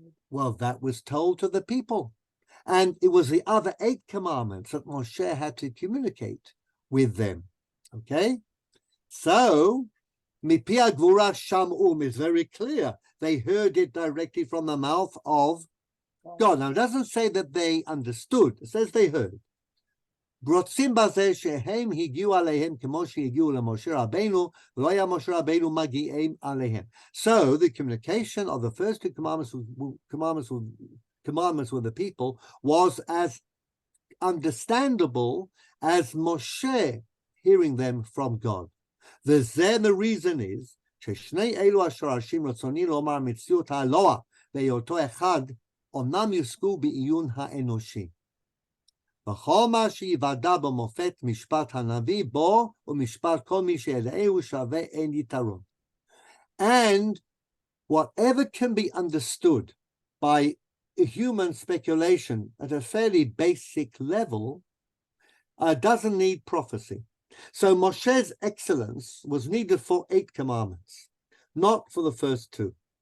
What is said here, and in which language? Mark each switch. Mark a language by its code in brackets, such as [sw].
[en] Well, that was told to the people. And it was the other 8 commandments that Moshe had to communicate with them. Okay? So, [he] Mipi Gvura Sham'um [en] is very clear. They heard it directly from the mouth of God. Now, it doesn't say that they understood. It says they heard. [he] רוצים בזה שהם הגיעו עליהם כמו שהגיעו למשה רבינו, ולא היה משה רבינו מגיעים עליהם. [en] So the communication of the first 2 commandments with the people was as understandable as Moshe hearing them from God. The reason is [he] ששני אלו השורשים רצוני לומר מציאות האלוה בהיותו אחד, אומנם יושגו בעיון האנושי. וכל מה שיוודע במופת משפט הנביא בו ומשפט כל מי שידעהו שווה אין יתרון. [en] And whatever can be understood by human speculation at a fairly basic level doesn't need prophecy. So Moshe's excellence was needed for 8 commandments, not for the first 2.